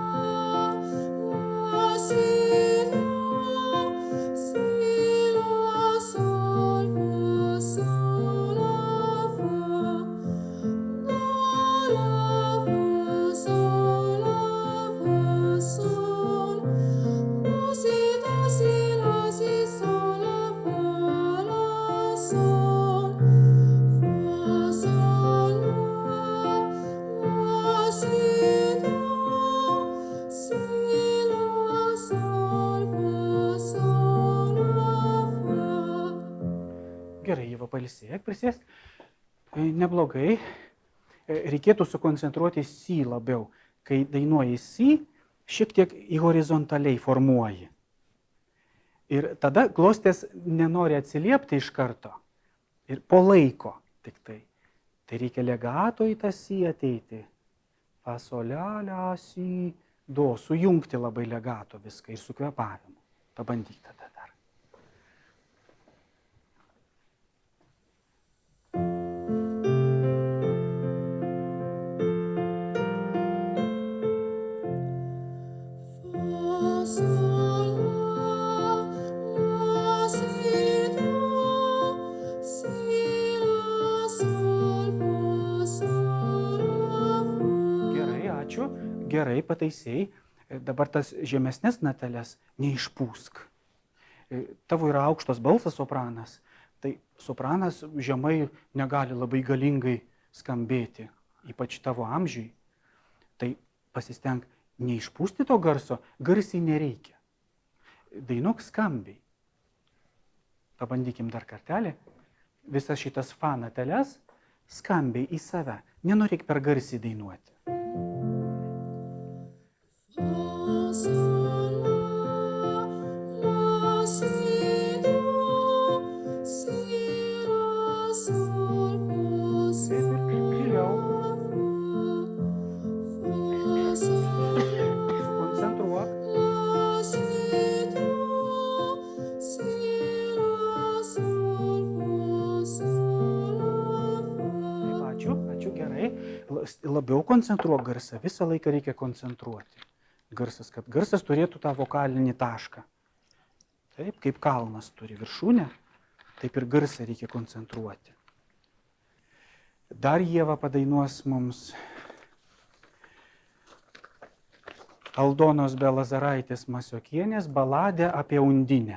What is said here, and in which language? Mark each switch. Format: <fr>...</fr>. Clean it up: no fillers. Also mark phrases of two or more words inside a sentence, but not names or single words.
<lt>la, si, do, si, la, sol, fa, sol, la, fa, do, la, fa, sol, la, fa, sol, do, si, la, si, sol, la, fa, la, sol, fa, sol, la, si, do, si, la, sol, fa, sol, la, fa. Gerai, Ieva, pailsėk, prisėsk. Neblogai. Reikėtų sukoncentruoti si labiau. Kai dainuoji si, šiek tiek į horizontaliai formuoji. Ir tada klostės nenori atsiliepti iš karto. Ir po laiko tik tai. Tai reikia legato į tą si ateiti. Fa, sol, la, si, do. Sujungti labai legato viską ir su kvėpavimu. Pabandyk tada dar. Fa, sol, la, si, do, si, la, sol, fa, sol, la, fa. Gerai, ačiū. Gerai, pataisėjai. Dabar tas žemesnės nateles neišpūsk. Tavo yra aukštas balsas sopranas. Tai sopranas žemai negali labai galingai skambėti, ypač tavo amžiui. Tai pasistenk neišpūsti to garso, garsiai nereikia. Dainuok skambiai. Pabandykim dar kartelį. Visas šitas fa nateles skambiai į save. Nenorėk per garsiai dainuoti. Fa, sol, la, si, do, si, la, sol, fa, sol, Giliau. fa, sol, Koncentruok. la, si, do, si, la, sol, fa, sol, la, Taip, fa. ačiū, gerai. Labiau koncentruok garsą. Visą laiką reikia koncentruoti. Garsas, kad garsas turėtų tą vokalinį tašką. Taip, kaip kalnas turi viršūnę, taip ir garsą reikia koncentruoti. Dar Ieva padainuos mums Aldonos Belazaraitės Masiokienės baladė apie undinę.</lt>